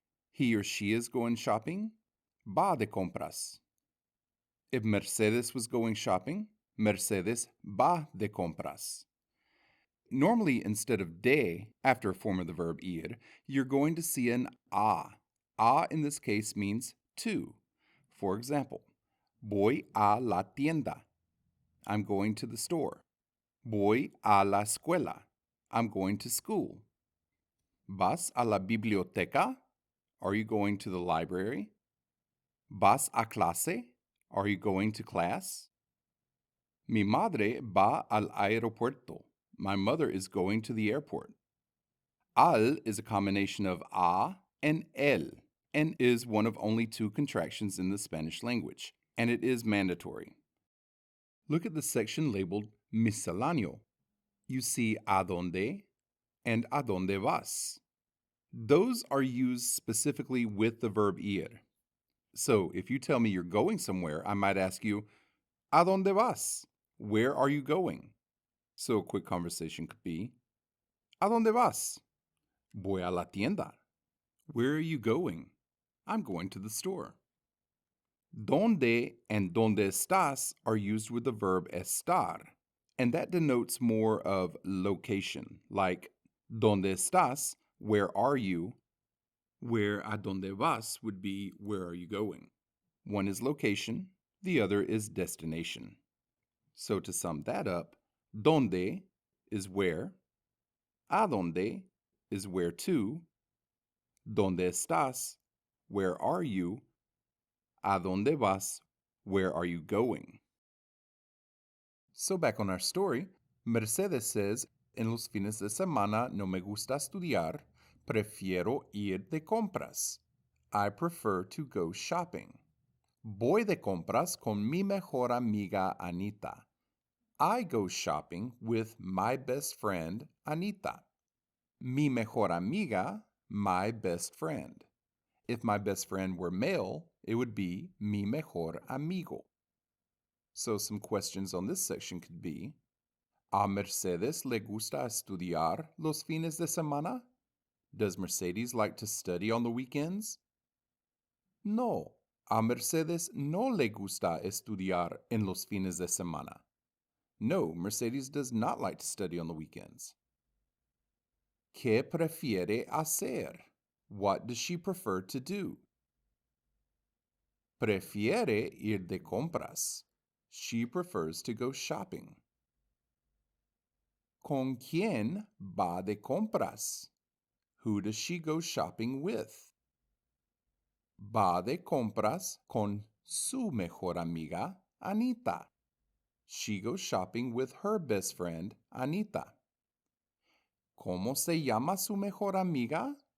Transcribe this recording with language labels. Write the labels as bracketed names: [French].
[English] He or she is going shopping? [Spanish] Va de compras. [English] If Mercedes was going shopping, Mercedes [Spanish] va de compras. [English] Normally, instead of de, after a form of the verb ir, you're going to see an a. A in this case means to. For example, [Spanish] voy a la tienda. [English] I'm going to the store. [Spanish] Voy a la escuela. [English] I'm going to school. [Spanish] ¿Vas a la biblioteca? [English] Are you going to the library? [Spanish] ¿Vas a clase? [English] Are you going to class? [Spanish] Mi madre va al aeropuerto. [English] My mother is going to the airport. Al is a combination of a and el, and is one of only two contractions in the Spanish language, and it is mandatory. Look at the section labeled Misceláneo. You see [Spanish] a dónde and a dónde vas. [English] Those are used specifically with the verb ir. So if you tell me you're going somewhere, I might ask you, [Spanish] ¿A dónde vas? [English] Where are you going? So a quick conversation could be, [Spanish] ¿A dónde vas? Voy a la tienda. [English] Where are you going? I'm going to the store. ¿Dónde and [Spanish] dónde estás [English] are used with the verb estar, and that denotes more of location, like [Spanish] ¿Dónde estás? [English] Where are you? Where [Spanish] a dónde vas [English] would be where are you going? One is location, the other is destination. So to sum that up, ¿Dónde is where, a dónde is where to, [Spanish] ¿Dónde estás? [English] Where are you? [Spanish] ¿A dónde vas? [English] Where are you going? So back on our story, Mercedes says, [Spanish] en los fines de semana no me gusta estudiar, prefiero ir de compras. [English] I prefer to go shopping. [Spanish] Voy de compras con mi mejor amiga Anita. [English] I go shopping with my best friend Anita. [Spanish] Mi mejor amiga, [English] my best friend. If my best friend were male, it would be [Spanish] mi mejor amigo. [English] So some questions on this section could be, [Spanish] ¿A Mercedes le gusta estudiar los fines de semana? [English] Does Mercedes like to study on the weekends? [Spanish] No, a Mercedes no le gusta estudiar en los fines de semana. [English] No, Mercedes does not like to study on the weekends. [Spanish] ¿Qué prefiere hacer? [English] What does she prefer to do? [Spanish] Prefiere ir de compras. [English] She prefers to go shopping. [Spanish] ¿Con quién va de compras? [English] Who does she go shopping with? [Spanish] Va de compras con su mejor amiga, Anita. [English] She goes shopping with her best friend, Anita. [Spanish] ¿Cómo se llama su mejor amiga?